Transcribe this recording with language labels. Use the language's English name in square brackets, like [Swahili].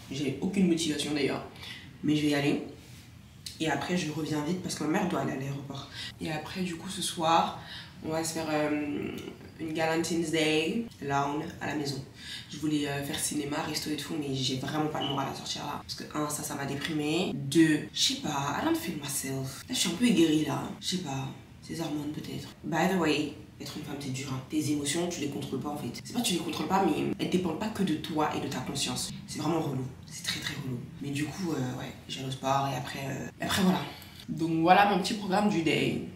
[French] J'ai aucune motivation d'ailleurs. Mais je vais y aller. Et après, je reviens vite parce que ma mère doit aller à l'aéroport. Et après, du coup, ce soir, on va se faire une Galentine's Day lounge à la maison. Je voulais faire cinéma, resto et tout, mais j'ai vraiment pas le moral à sortir là. Parce que 1, ça m'a déprimé. [English] 2, [French] je sais pas, [English] I don't feel myself. [French] Là, je suis un peu aigrie là. Je sais pas. Ces hormones peut-être. [English] By the way, [French] être une femme c'est dur. Hein. Tes émotions, tu les contrôles pas en fait. C'est pas que tu les contrôles pas, mais elles dépendent pas que de toi et de ta conscience. C'est vraiment relou. C'est très relou. Mais du coup, ouais, j'ai au sport et après voilà. Donc voilà mon petit programme du day.